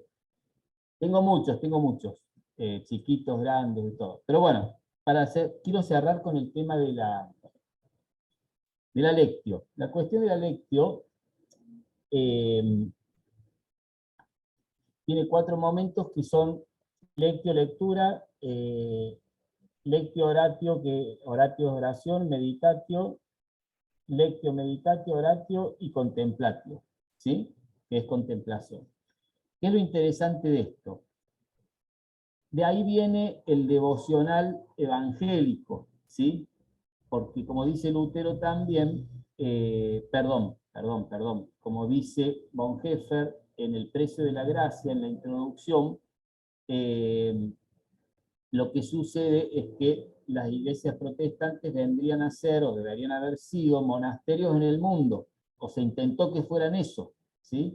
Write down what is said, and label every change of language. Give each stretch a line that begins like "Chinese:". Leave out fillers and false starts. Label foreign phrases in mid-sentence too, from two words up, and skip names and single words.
Spanish: Tengo muchos, chiquitos, grandes, de todo. Pero bueno, quiero cerrar con el tema de la lectio. La cuestión de la lectio tiene 4 momentos que son lectio, lectura,
Latin: lectio, oratio,
Spanish: que oratio es oración,
Latin: meditatio, lectio, meditatio, oratio
Spanish: y contemplatio, ¿sí? Que es contemplación. ¿Qué es lo interesante de esto? De ahí viene el devocional evangélico, ¿sí? Porque como dice Lutero también, como dice Bonhoeffer en El precio de la gracia, en la introducción, lo que sucede es que las iglesias protestantes vendrían a ser, o deberían haber sido, monasterios en el mundo, o se intentó que fueran eso, ¿sí?